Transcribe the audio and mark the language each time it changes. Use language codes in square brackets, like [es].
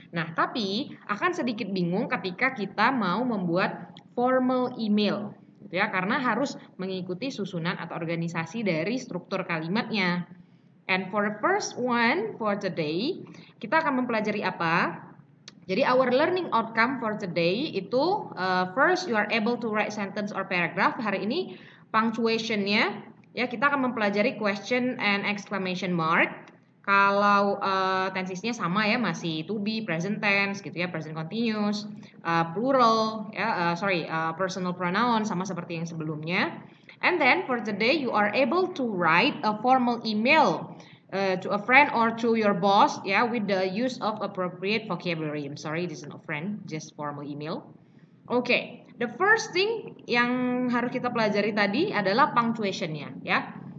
[id] Nah, tapi akan sedikit bingung ketika kita mau membuat formal email ya karena harus mengikuti susunan atau organisasi dari struktur kalimatnya. [en] And for the first one for today, [id] kita akan mempelajari apa? Jadi [en] our learning outcome for today itu first you are able to write sentence or paragraph. [id] Hari ini punctuationnya ya kita akan mempelajari question and exclamation mark. Kalau tensisnya sama ya masih to be, present tense gitu ya, present continuous, plural ya, personal pronoun sama seperti yang sebelumnya. [en] And then for today you are able to write a formal email to a friend or to your boss ya with the use of appropriate vocabulary. I'm sorry, this is not friend, just formal email. Okay, the first thing [id] yang harus kita pelajari tadi adalah punctuationnya ya.